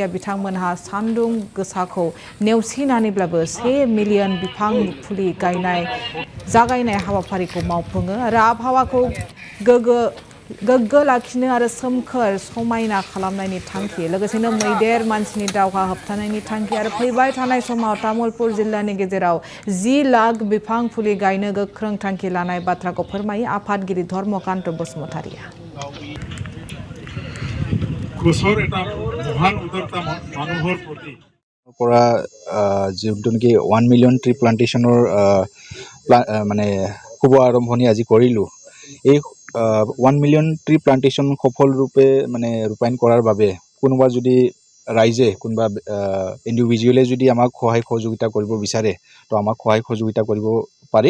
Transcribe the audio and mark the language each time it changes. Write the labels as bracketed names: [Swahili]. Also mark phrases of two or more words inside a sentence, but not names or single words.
[Bodo] बिथांमोनहा सान्दुं गोसाखौ नेवसिनानैब्लाबो 1 मिलियन बिफां फुलि जागायनाय हाबाफारिखौ मावफुङो आरो आबहावाखौ गोग्गो लाखिनो आरो सोमखोर समायना खालामनायनि थांखि लोगोसेनो मैदेर मानसिनि दावहा होबथानायनि थांखि आरो फैबाय थानाय समाव तामुलपुर जिल्लानि गेजेराव 10 लाख बिफां फुलि गायनो गोख्रों थांखि लानाय बाथ्राखौ फोरमायो आफादगिरि धर्मकान्त बसुमतारीया। [Assamese] পৰা যোনটো নেকি 1 [English] million tree plantation [Assamese] মানে শুভ আৰম্ভণি আজি কৰিলোঁ। এই 1 [English] million tree plantation [Assamese] সফলৰূপে মানে ৰূপায়ণ কৰাৰ বাবে কোনোবা যদি ৰাইজে কোনোবা ইণ্ডিভিজুৱেলে যদি আমাক সহায় সহযোগিতা কৰিব বিচাৰে তো আমাক সহায় সহযোগিতা কৰিব পাৰে।